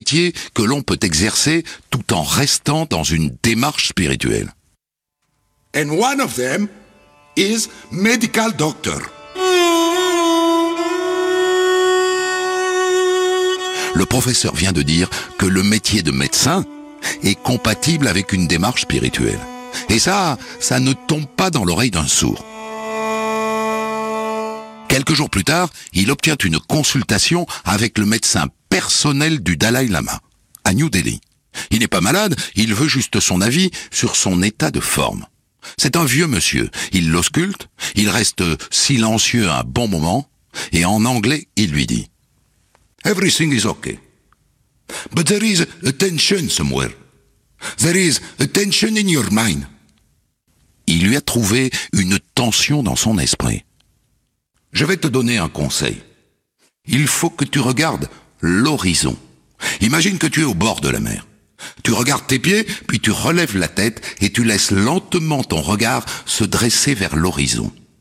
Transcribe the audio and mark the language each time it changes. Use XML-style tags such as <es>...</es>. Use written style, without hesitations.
<fr>métier que l'on peut exercer tout en restant dans une démarche spirituelle.</fr> <en>And one of them is medical doctor.</en> <fr>Le professeur vient de dire que le métier de médecin est compatible avec une démarche spirituelle. Et ça ne tombe pas dans l'oreille d'un sourd. Quelques jours plus tard, il obtient une consultation avec le médecin personnel du Dalai Lama, à New Delhi. Il n'est pas malade, il veut juste son avis sur son état de forme. C'est un vieux monsieur, il l'ausculte, il reste silencieux un bon moment, et en anglais, il lui dit</fr> <en>« Everything is okay, but there is a tension somewhere. There is a tension in your mind. »</en> <fr>Il lui a trouvé une tension dans son esprit. « Je vais te donner un conseil. Il faut que tu regardes l'horizon. Imagine que tu es au bord de la mer. Tu regardes tes pieds, puis tu relèves la tête et tu laisses lentement ton regard se dresser vers l'horizon.</fr>